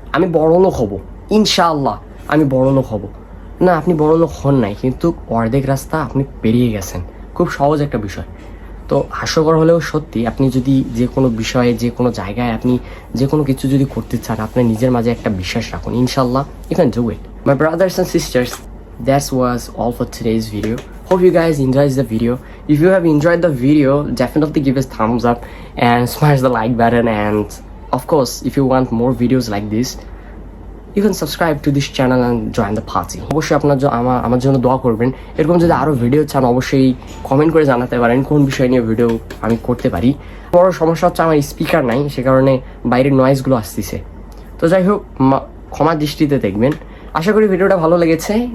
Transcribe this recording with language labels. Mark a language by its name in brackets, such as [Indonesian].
[Bangla] আমি বড়লোক হব, ইনশাআল্লাহ আমি বড়লোক হব, না আপনি বড়লোক হন নাই, কিন্তু অর্ধেক রাস্তা আপনি পেরিয়ে গেছেন। খুব সহজ একটা বিষয়। তো হাস্যকর হলেও সত্যি, আপনি যদি যে কোনো বিষয়ে, যে কোনো জায়গায়, আপনি যে কোনো কিছু যদি করতে চান, আপনার নিজের মাঝে একটা বিশ্বাস রাখুন, ইনশাল্লাহ [English] you can do it. My brothers and sisters, that was all for today's video. Hope you guys enjoyed the video. If you have enjoyed the video, definitely give us thumbs up and smash the like button, and of course if you want more videos like this, you can subscribe to this channel and join the party. [Bangla] অবশ্যই আপনার আমার জন্য দোয়া করবেন। এরকম যদি আরও video চান অবশ্যই কমেন্ট করে জানাতে পারেন কোন বিষয় নিয়ে ভিডিও আমি করতে পারি। বড় সমস্যা হচ্ছে আমার স্পিকার নাই, সে কারণে বাইরের নয়েজগুলো আসতেছে। তো যাই হোক, ক্ষমা দৃষ্টিতে দেখবেন। আশা করি ভিডিওটা ভালো লেগেছে।